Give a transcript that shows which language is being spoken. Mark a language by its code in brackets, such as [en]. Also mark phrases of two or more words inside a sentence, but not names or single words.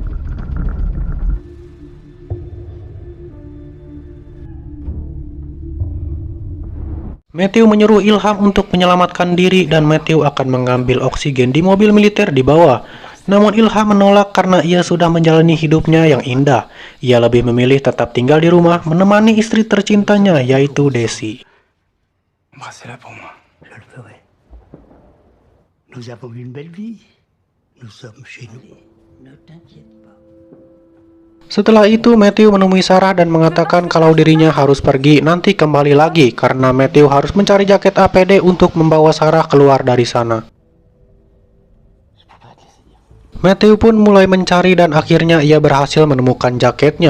[id] Matthew menyuruh Ilham untuk menyelamatkan diri dan Matthew akan mengambil oksigen di mobil militer di bawah. Namun Ilham menolak karena ia sudah menjalani hidupnya yang indah. Ia lebih memilih tetap tinggal di rumah menemani istri tercintanya, yaitu Desi. [fr] Embrassez-la pour moi. Je le ferai. Nous avons une belle vie. Nous sommes chez nous. Ne t'inquiète pas. [id] Setelah itu Matthew menemui Sarah dan mengatakan kalau dirinya harus pergi nanti kembali lagi karena Matthew harus mencari jaket APD untuk membawa Sarah keluar dari sana. Matthew pun mulai mencari dan akhirnya ia berhasil menemukan jaketnya.